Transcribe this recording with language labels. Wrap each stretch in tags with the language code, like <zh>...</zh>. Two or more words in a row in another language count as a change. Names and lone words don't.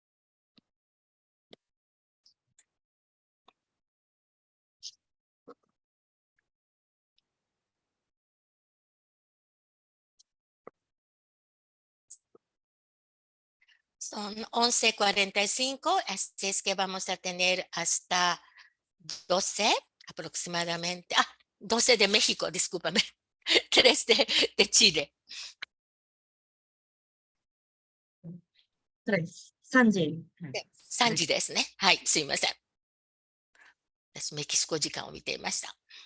<es>Son 11:45, así es que vamos a tener hasta 12 aproximadamente. 12 de México, discúlpame. 3 でChile。</es> <ja>3、3時。 3時ですね。はい、すいません。私、メキシコ時間を見ていました。</ja>